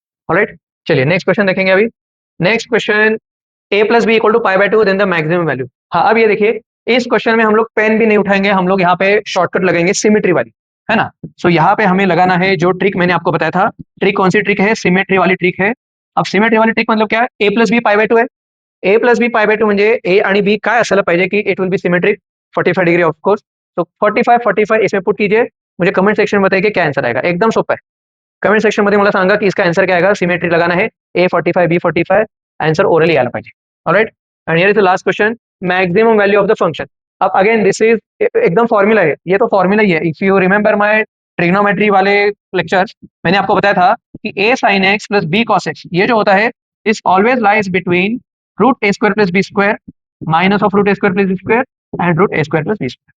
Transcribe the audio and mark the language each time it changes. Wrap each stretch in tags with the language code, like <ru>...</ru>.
<hi>Alright, चलिए next question देखेंगे। अभी next question, a plus B equal to π/2 then the maximum value. हाँ अब ये देखिए इस क्वेश्चन में हम लोग पेन भी नहीं उठाएंगे, हम लोग यहाँ पे शॉर्टकट लगाएंगे सिमेट्री वाली, है ना। सो यहाँ पे हमें लगाना है जो ट्रिक मैंने आपको बताया था। ट्रिक कौन सी ट्रिक है? सिमेट्री वाली ट्रिक है। अब सिमेट्री वाली ट्रिक मतलब क्या है, a प्लस बी π/2 है।</hi> <mr>a प्लस बी π/2 म्हणजे a आणि b काय असायला पाहिजे की</mr> <en>it will be symmetric</en> <mr>45 degree of course.</mr> <hi>तो 45 45 इसमें पुट कीजिए, मुझे कमेंट सेक्शन में बताइए कि क्या आंसर आएगा।</hi> <mr>एकदम सोपा है, कमेंट सेक्शन मध्ये मला सांगा की</mr> <hi>इसका आंसर क्या आएगा।</hi> <mr>सिमेट्री लगाना है, a45 b45, आंसर ओरली आला पाहिजे।</mr> <en>Alright, and here is the last question, maximum value of the function.</en> <hi>अब अगेन दिस इज एकदम फॉर्मूला है, ये तो फॉर्मूला ही है।</hi> <en>if you remember my trigonometry वाले</en> <hi>लेक्चर्स, मैंने आपको बताया था कि a sin x plus b cos x ये जो होता है is always lies between root a² plus b² minus of root a² plus b² and root a² plus b²।</hi>